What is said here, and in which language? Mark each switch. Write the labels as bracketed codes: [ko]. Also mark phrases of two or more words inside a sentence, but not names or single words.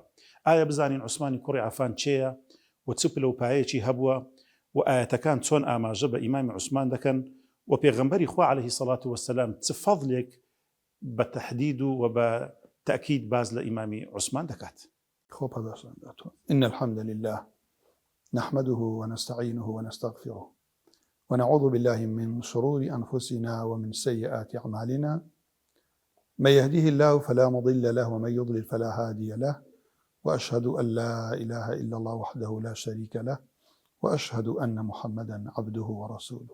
[ckb] ئایا بزانین عوسمانی کوڕی عەفان چێیە و چ پلە و پایەیەکی هەبووە، و ئاەتەکان چۆن ئاماژە بە ئیمامی عوسمان دەکەن، و پێغەمبەری خوا [ar] عەلەیهی السەڵاتو وەسەلام [ckb] چ فەضلێک بە تەحدید و بە تأكيد باز لإمام عثمان دكات. [ar] إن الحمد لله نحمده ونستعينه ونستغفره ونعوذ بالله من شرور أنفسنا ومن سيئات أعمالنا، من يهده الله فلا مضل له ومن يضلل فلا هادي له، وأشهد أن لا إله إلا الله وحده لا شريك له، وأشهد أن محمدا عبده ورسوله.